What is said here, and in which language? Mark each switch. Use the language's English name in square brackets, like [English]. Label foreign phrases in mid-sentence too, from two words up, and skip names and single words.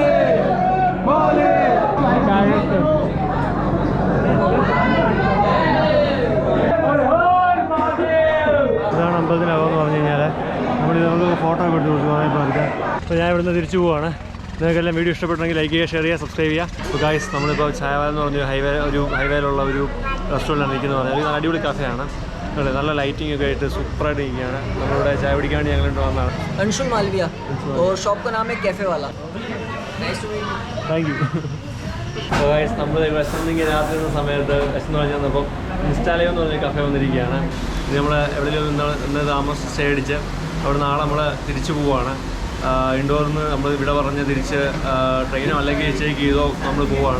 [Malayalam] ഇതാണ് അമ്പലത്തിനകമെന്ന് പറഞ്ഞു കഴിഞ്ഞാൽ നമുക്ക് ഫോട്ടോ ഒക്കെ എടുത്ത് കൊടുക്കും കുറേ പേർക്ക്. അപ്പോൾ ഞാൻ ഇവിടുന്ന് തിരിച്ചു പോവുകയാണ്. നിങ്ങൾക്കെല്ലാം വീഡിയോ ഇഷ്ടപ്പെട്ടെങ്കിൽ ലൈക്ക് ചെയ്യുക, ഷെയർ ചെയ്യുക, സബ്സ്ക്രൈബ് ചെയ്യുക. അപ്പോൾ ഗായ്സ് നമ്മളിപ്പോൾ ചായവാല എന്ന് പറഞ്ഞ ഹൈവേയിലുള്ള ഒരു റെസ്റ്റോറൻറ്റാണ് നിൽക്കുന്നത് പറഞ്ഞാൽ ഒരു അടിപൊളി കഫേയാണ്. നല്ല ലൈറ്റിംഗ് ഒക്കെ ആയിട്ട് സൂപ്പറായിട്ട് ഇരിക്കുകയാണ്. നമ്മളിവിടെ ചായ പിടിക്കാണ്ട് ഞങ്ങൾ വന്നതാണ്. [Hindi] अंशुल मालविया और शॉप का नाम है कैफे वाला. [English] thank you. [Malayalam] അപ്പോൾ ഗായ്സ് നമ്മൾ വിശന്നിങ്ങനെ രാത്രി എന്ന സമയത്ത് വിശന്ന് പറഞ്ഞ് വന്നപ്പോൾ ഇൻസ്റ്റാലയോ എന്ന് പറഞ്ഞ കഫേ വന്നിരിക്കുകയാണ്. ഇത് നമ്മൾ എവിടെയെങ്കിലും ഇന്ന് താമസം സ്റ്റേ അടിച്ച് അവിടെ നാളെ നമ്മൾ തിരിച്ചു പോവുകയാണ്. ഇൻഡോറിൽ നിന്ന് നമ്മൾ ഇവിടെ പറഞ്ഞ് തിരിച്ച് ട്രെയിനോ അല്ലെങ്കിൽ ചേക്ക് ചെയ്തോ നമ്മൾ പോവുകയാണ്.